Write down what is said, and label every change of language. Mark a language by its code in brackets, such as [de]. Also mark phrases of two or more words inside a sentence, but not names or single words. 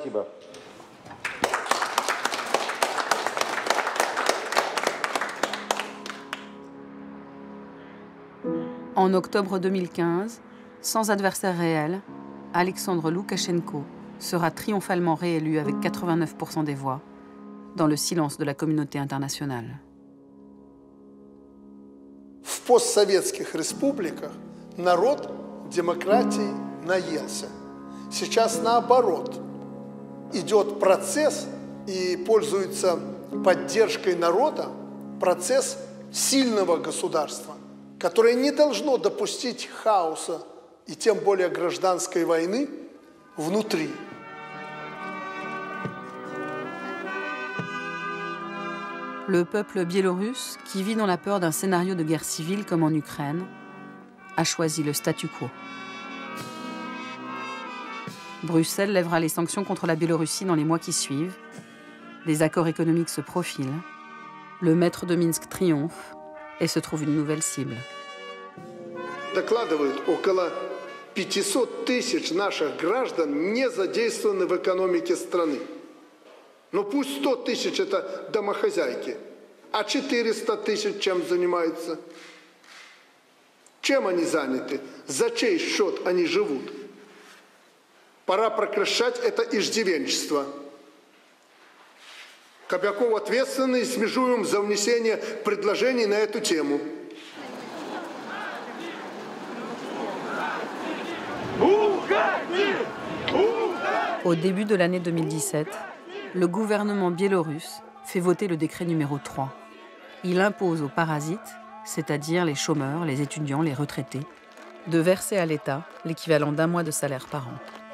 [fr] En octobre 2015, sans adversaire réel, Alexandre Loukachenko sera triomphalement réélu avec 89% des voix, dans le silence de la communauté internationale. [ru] В постсоветских республиках народ демократии наелся. Сейчас наоборот. Идет процесс и пользуется поддержкой народа процесс сильного государства, которое не должно допустить хаоса и тем более гражданской войны внутри. [fr] Le peuple biélorusse, qui vit dans la peur d'un scénario de guerre civile comme en Ukraine, a choisi le statu quo. Bruxelles lèvera les sanctions contre la Biélorussie dans les mois qui suivent. Des accords économiques se profilent. Le maître de Minsk triomphe et se trouve une nouvelle cible. [ru] Докладывают, около 500 тысяч наших граждан не задействованы в экономике страны. Но пусть 100 тысяч это домохозяйки, а 400 тысяч чем занимаются? Чем они заняты? За чей счет они живут? Пора прекращать это иждивенчество. Кобяков ответственный, смежуем за внесение предложений на эту тему. [fr] Au début de l'année 2017, le gouvernement biélorusse fait voter le décret numéro 3. Il impose aux parasites, c'est-à-dire les chômeurs, les étudiants, les retraités, de verser à l'État l'équivalent d'un mois de salaire par an.